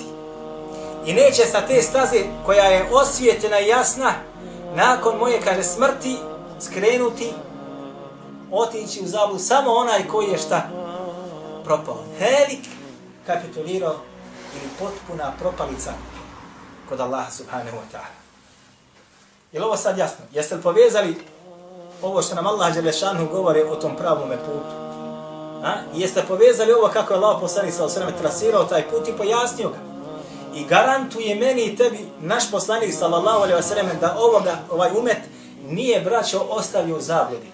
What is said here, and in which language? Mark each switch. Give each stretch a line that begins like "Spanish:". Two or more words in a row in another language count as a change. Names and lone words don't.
Bosnian: I neće sa te staze koja je osvijetljena i jasna, nakon moje, kaže, smrti, skrenuti, otići u zabludu samo onaj koji je šta? Propao. Helik, kapitulirao ili potpuna propalica kod Allaha
Arabic: سبحانه وتعالى.
Bosnian: Je li ovo sad jasno? Jeste li povezali ovo što nam Allah Đelešanu govori o tom pravome putu? I jeste povezali ovo kako je Allah poslanik
Arabic: صلى الله عليه وسلم
Bosnian: trasirao taj put i pojasnio ga? I garantuje meni i tebi naš poslanik
Arabic: صلى الله عليه وسلم
Bosnian: da ovaj umet nije, braćo, ostavio u zabludi.